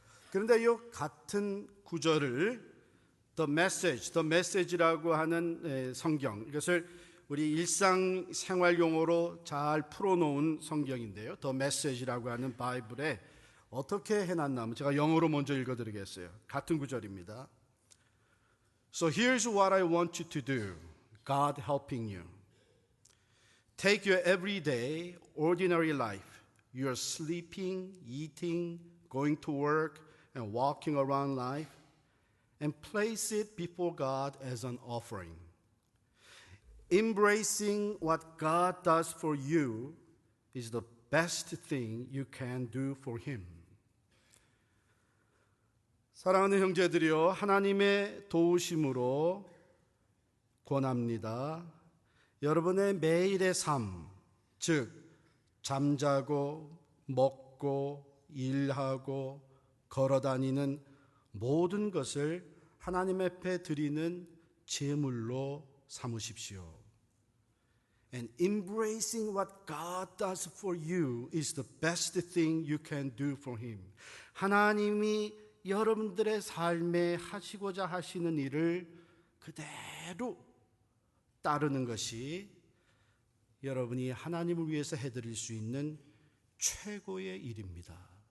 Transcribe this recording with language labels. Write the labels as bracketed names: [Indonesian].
[Korean] 그런데 이 같은 구절을 The Message라고 하는 성경, 이것을 우리 일상생활 용어로 잘 풀어놓은 성경인데요, The Message라고 하는 바이블에 어떻게 해놨냐면, 제가 영어로 먼저 읽어드리겠어요. 같은 구절입니다. [English] So here's what I want you to do, God helping you. Take your everyday, ordinary life, your sleeping, eating, going to work, and walking around life, and place it before God as an offering. Embracing what God does for you is the best thing you can do for Him. [Korean] 사랑하는 형제들이여, 하나님의 도우심으로 권합니다. 여러분의 매일의 삶, 즉 잠자고 먹고 일하고 걸어다니는 모든 것을 하나님 앞에 드리는 제물로 삼으십시오. [English] And embracing what God does for you is the best thing you can do for Him. [Korean] 하나님이 여러분들의 삶에 하시고자 하시는 일을 그대로 따르는 것이 여러분이 하나님을 위해서 해드릴 수 있는 최고의 일입니다.